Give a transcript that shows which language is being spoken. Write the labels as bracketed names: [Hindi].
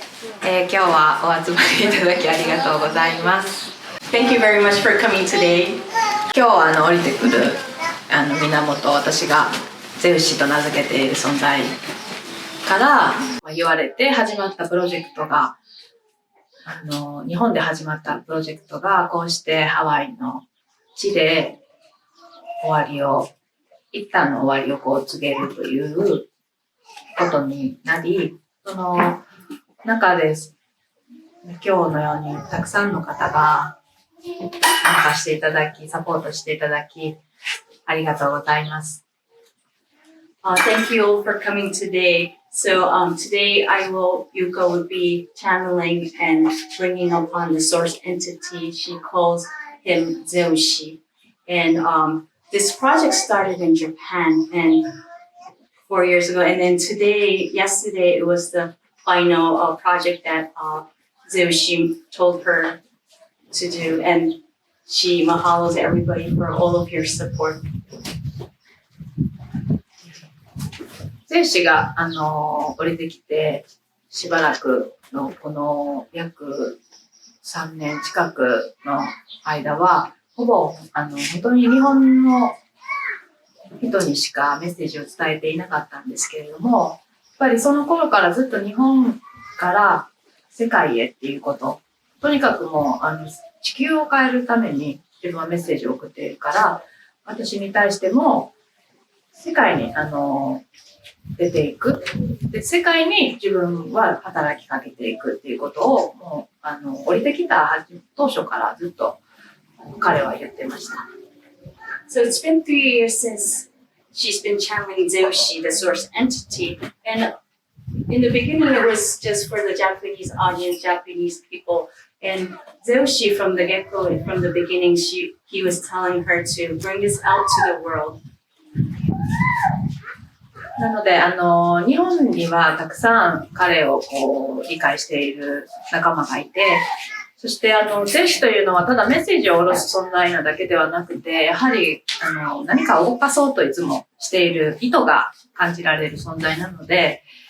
[Japanese] 今日はお集まりいただきありがとうございます。 [English] Thank you very much for coming today. [Japanese] 今日は降りてくる源、私がゼウシと名付けている存在から言われて始まったプロジェクトが、日本で始まったプロジェクトがこうしてハワイの地で一旦の終わりを告げるということになり、その中で今日のようにたくさんの方が参加していただき、サポートしていただき、ありがとうございます。 [English] Thank you all for coming today. So today Yuka will be channeling and bringing upon the source entity. She calls him Zeushi. And this project started in Japan and 4 years ago. And then yesterday, it was the final project that Zeushi told her to do. And she mahalos everybody for all of your support. [Japanese] ゼウシが降りてきてしばらくのこの約3年近くの間はほぼ本当に日本の人にしかメッセージを伝えていなかったんですけれども、やっぱりその頃からずっと日本から世界へっていうこと、とにかくもう地球を変えるために自分はメッセージを送っているから、私に対しても世界に出ていく。で、世界に自分は働きかけていくっていうことを、もう、降りてきた当初からずっと彼は言ってました。 [English] So it's been 3 years since she's been channeling Zeushi, the source entity. And in the beginning, it was just for the Japanese audience, Japanese people. And Zeushi, from the get-go, from the beginning, he was telling her to bring this out to the world. [Japanese] なので、日本にはたくさん彼を理解している仲間がいて、そして、ゼウシというのはただメッセージを下ろす存在なだけではなくて、やはり、何かを動かそうといつもしている意図が感じられる存在なので、